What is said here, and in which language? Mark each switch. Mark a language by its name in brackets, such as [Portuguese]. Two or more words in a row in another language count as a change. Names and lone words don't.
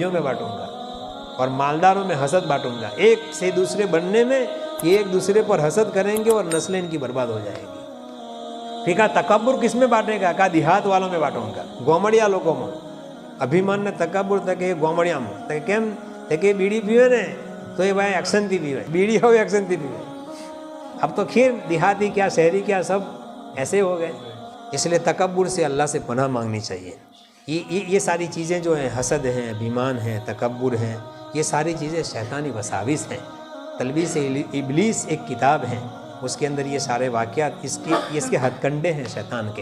[Urdu] کہا بھائیوں میں بانٹوں گا. اور مالداروں میں حسد بانٹوں گا. ایک سے دوسرے بننے میں یہ ایک دوسرے پر حسد کریں گے اور نسلیں ان کی برباد ہو جائے گی. پھر کہا تکبر کس میں بانٹے گا؟ کہا دیہات والوں میں بانٹوں گا, گومڑیا لوگوں میں. ابھیمان نے تکبر تک گومڑیا میں [Gujarati] કેમ કે બીડી પીવે ને તો એ ભાઈ એક્શનથી પીવે, બીડી હોય એક્શનથી પીવે. [Urdu] اب تو خیر دیہاتی کیا شہری کیا سب ایسے ہو گئے. اس لیے تکبر سے اللہ سے پناہ مانگنی چاہیے. یہ ساری چیزیں جو ہیں, حسد ہیں, ابھیمان ہیں, تکبر ہیں, یہ ساری چیزیں شیطانی وساوس ہیں. تلبیس ابلیس ایک کتاب ہے, اس کے اندر یہ سارے واقعات اس کے ہتھ کنڈے ہیں شیطان کے.